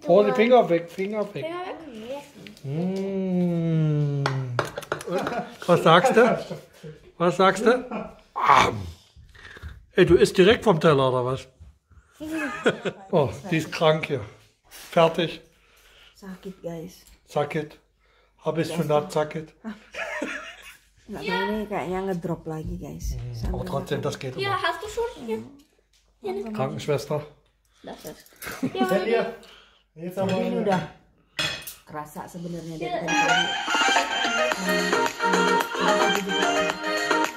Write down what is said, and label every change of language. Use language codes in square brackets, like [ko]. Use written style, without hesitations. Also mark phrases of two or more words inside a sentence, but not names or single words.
[de] Oh, die Finger weg. Finger weg. Mm. Was sagst du? Ey, du isst direkt vom Teller, oder was? Oh, die ist krank hier. Fertig. [id] Sakit guys. Sakit. Habis sunat sakit. Nggak tahu nih kayaknya ngedrop lagi guys. [de] Aber trotzdem, das geht Ja, immer. hast du schon? Hier. Krankenschwester. Das ist. Ja, warte. Jetzt [id] Ini udah kerasa sebenarnya dari tadi.